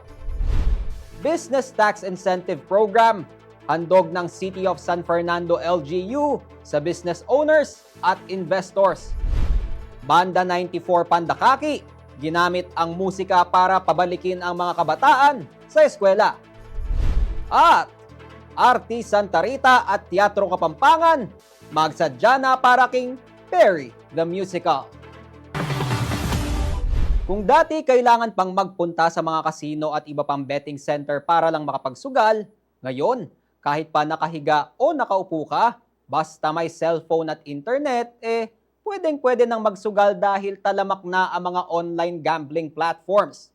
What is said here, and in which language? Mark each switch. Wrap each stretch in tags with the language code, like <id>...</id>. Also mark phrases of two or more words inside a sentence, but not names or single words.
<tl>Business Tax Incentive Program, handog ng City of San Fernando LGU sa</tl> <en>business owners</en> <tl>at investors. Banda 94 Pandakaki, ginamit ang musika para pabalikin ang mga kabataan sa eskwela. At Arti Santa Rita at Teatro Kapampangan, magsadya na para King Perry the Musical. Kung dati kailangan pang magpunta sa mga kasino at iba pang</tl> <en>betting center</en> <tl>para lang makapagsugal, ngayon, kahit pa nakahiga o nakaupo ka, basta may cellphone at internet, pwedeng-pwede nang magsugal dahil talamak na ang mga</tl> <en>online gambling platforms.</en>